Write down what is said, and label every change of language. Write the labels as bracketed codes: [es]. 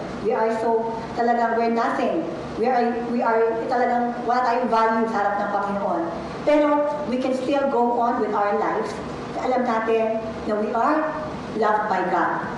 [en] We are so, [tl] talagang [en] we're nothing. We are [tl] talagang wala tayong value sa harap ng Panginoon. Pero [en] we can still go on with our lives. [tl] Alam natin na [en] we are loved by God.